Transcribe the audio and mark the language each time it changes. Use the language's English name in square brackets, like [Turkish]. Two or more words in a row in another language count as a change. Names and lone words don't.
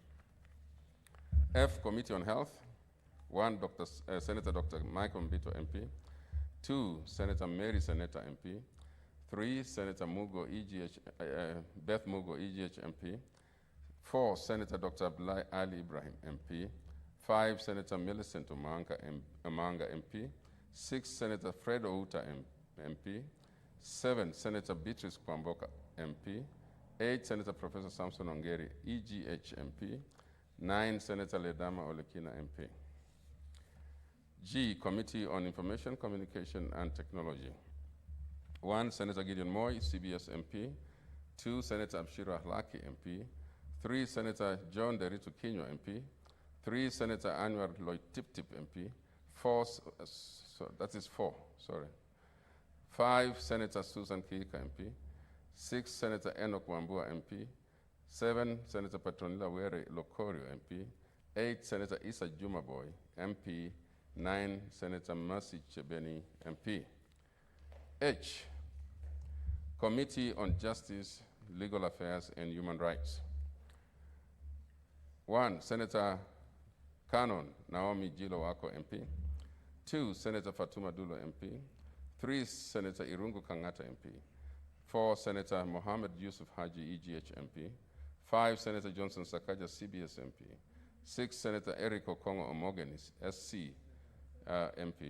[English] F, Committee on Health. 1, Senator Dr. Michael Mbito, MP. 2, Senator Mary Seneta, MP. 3, Senator Mugo, Beth Mugo, EGH, MP. 4, Senator Dr. Abdullah Ali Ibrahim, MP. 5, Senator Millicent Omanga, MP. 6, Senator Fred Outa, MP. 7, Senator Beatrice Kwamboka, MP. 8, Senator Professor Samson Ongeri, EGH, MP. 9, Senator Ledama Olekina, MP. G, Committee on Information, Communication, and Technology. 1, Senator Gideon Moy, CBS MP. 2, Senator Abshiro Ahlaki, MP. 3, Senator John Derito Kinywa, MP. 3, Senator Anwar Lloyd Tip-Tip, MP. 4, that is 4, sorry. 5, Senator Susan Kiika, MP. 6, Senator Enoch Wambua, MP. 7, Senator Petronila Were Locorio, MP. 8, Senator Issa Jumaboy, MP. 9, Senator Mercy Chebeni, MP. H, Committee on Justice, Legal Affairs, and Human Rights. 1, Senator Canon Naomi Jilo Wako, MP. 2, Senator Fatuma Dulo, MP. 3, Senator Irungu Kangata, MP. 4, Senator Mohammed Yusuf Haji, EGH, MP. 5, Senator Johnson Sakaja, CBS, MP. 6, Senator Eric Okongo Omogenis, SC, MP.